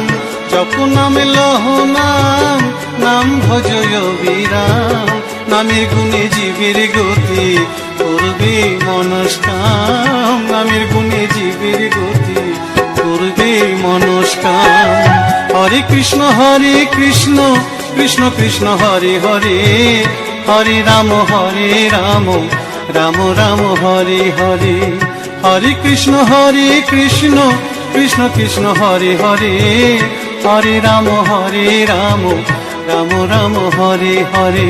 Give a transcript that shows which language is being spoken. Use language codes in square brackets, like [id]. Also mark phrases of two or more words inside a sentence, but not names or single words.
[bn] জপ নামে লহ নাম, নাম ভজ বিরাম। নামের গুণে জীবের গতি পূর্বে মনস্কাম। নামের গুণে জীবের গতি পূর্বে মনস্কাম। [sa] হরে কৃষ্ণ কৃষ্ণ কৃষ্ণ হরে হরে, হরে রাম রাম রাম হরে হরে। হরে কৃষ্ণ কৃষ্ণ কৃষ্ণ হরে হরে, হরে রাম রাম রাম হরে হরে।